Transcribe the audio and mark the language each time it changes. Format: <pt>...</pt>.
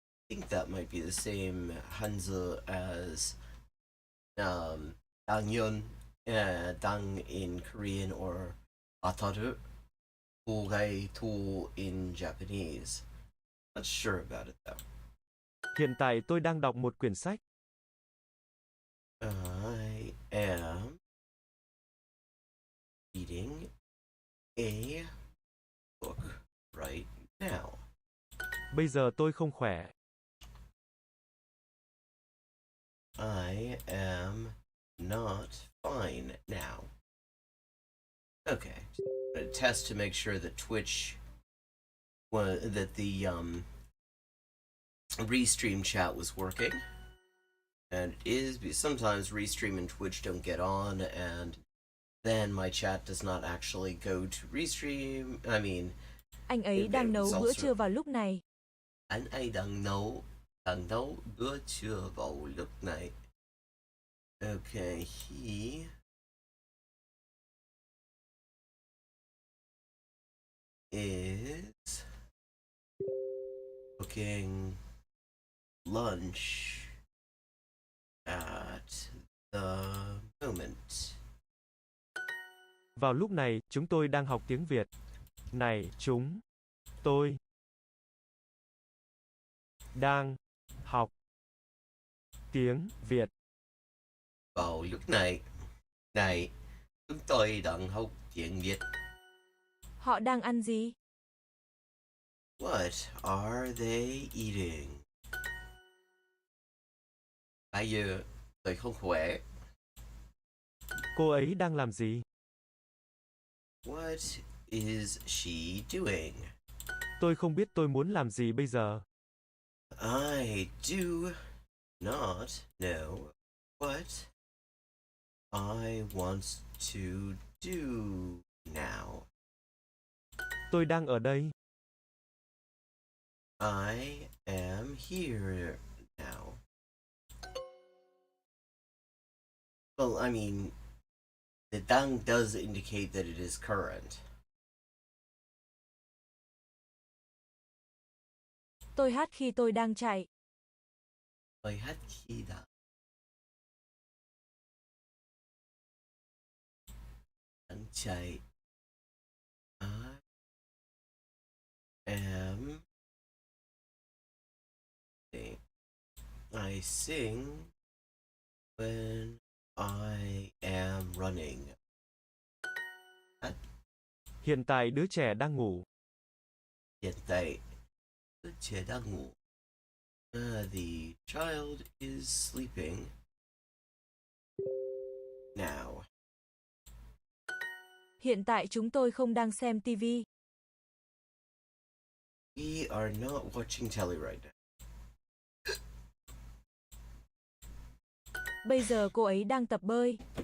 <en>I think that might be the same Hanzi as 당연, 당 in Korean or ataru, to in Japanese. Not sure about it though.</en> <vi>Hiện tại tôi đang đọc một quyển sách.</vi> <en>I am reading a book right now.</en> <vi>Bây giờ tôi không khỏe.</vi> <en>I am not fine now. Okay. I'm gonna test to make sure that Twitch, that the restream chat was working. And it is, because sometimes restream and Twitch don't get on, and then my chat does not actually go to restream. I mean,</en> <vi>Anh ấy đang nấu bữa trưa vào lúc này. anh ấy đang nấu bữa trưa vào lúc này.</vi> <en>Okay, he is cooking lunch at the moment.</en> <vi>Vào lúc này, chúng tôi đang học tiếng Việt. Này, tôi đang học tiếng Việt. Vào lúc này, chúng tôi đang học tiếng Việt. Họ đang ăn gì?</vi> <en>What are they eating?</en> <vi>Bây giờ tôi không khỏe. Cô ấy đang làm gì?</vi> <en>What is she doing?</en> <vi>Tôi không biết tôi muốn làm gì bây giờ.</vi> <en>I do not know what I want to do now.</en> <vi>Tôi đang ở đây.</vi> <en>I am here now. Well, I mean, the dang does indicate that it is current.</en> <vi>Tôi hát khi tôi đang chạy. Tôi hát khi đang chạy.</vi> <en>I am. I sing when I am running.</en> <vi>Hiện tại đứa trẻ đang ngủ. Hiện tại đứa trẻ đang ngủ.</vi> <en>The child is sleeping now.</en> <vi>Hiện tại chúng tôi không đang xem TV.</vi> <en>We are not watching telly right now.</en> <vi>Bây giờ cô ấy đang tập bơi.</vi>